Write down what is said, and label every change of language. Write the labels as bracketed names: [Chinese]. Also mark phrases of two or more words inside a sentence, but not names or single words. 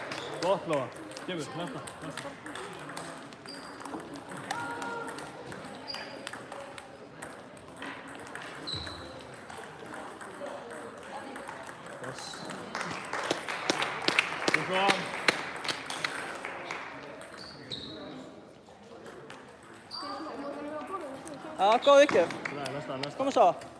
[Icelandic] Gott Lóa. Kemur, næsta. [English] Yes. Good one. [Icelandic] Já, góð uppgjöf. [Swedish] Nej, nästa. [Icelandic] Koma svo.